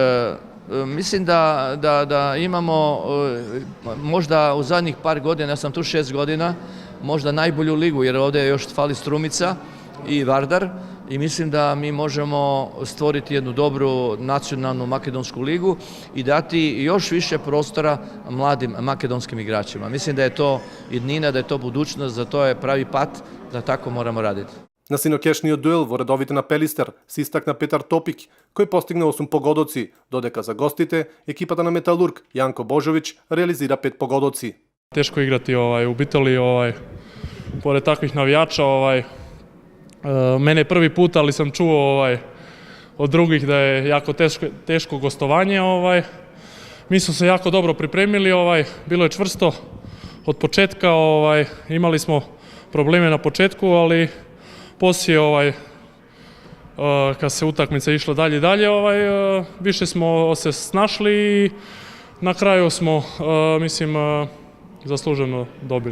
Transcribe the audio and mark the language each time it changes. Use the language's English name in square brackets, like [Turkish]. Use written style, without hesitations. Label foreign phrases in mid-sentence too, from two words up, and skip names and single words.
[Croatian] mislim da imamo možda u zadnjih par godina, ja sam tu 6 godina, možda najbolju ligu jer ovdje još fali Strumica i Vardar i mislim da mi možemo stvoriti jednu dobru nacionalnu makedonsku ligu i dati još više prostora mladim makedonskim igračima. Mislim da je to jednina, da je to budućnost, da to je pravi pat, da tako moramo raditi. [Macedonian] На синокешниот дуел во редовите на Пелистер се истакна Петар Топик, кој постигна 8 погодоци, додека за гостите екипата на Металург Јанко Божовиć реализира 5 погодоци. [Serbian] Teško igrati u Bitoli, pored takvih navijača. Mene je prvi put, ali sam čuo od drugih da je jako teško gostovanje. Mi smo se jako dobro pripremili, bilo je čvrsto od početka, imali smo probleme na početku, ali poslije kad se utakmica išla dalje i dalje, više smo se snašli i na kraju smo, mislim, zasluženo dobili.